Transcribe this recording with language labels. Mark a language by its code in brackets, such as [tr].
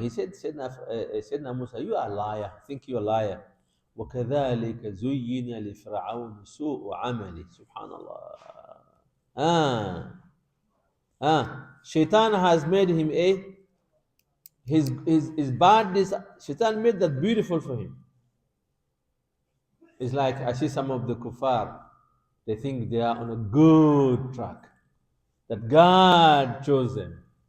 [en] He said, Sayyidina Musa, you are a liar. I think you're a liar. [ar] وكذلك زين لفرعون سوء عمله. سبحان الله. [en] Shaitan has made him his badness. Shaitan made that beautiful for him. It's like I see some of the kuffar, they think they are on a good track, that God chose them.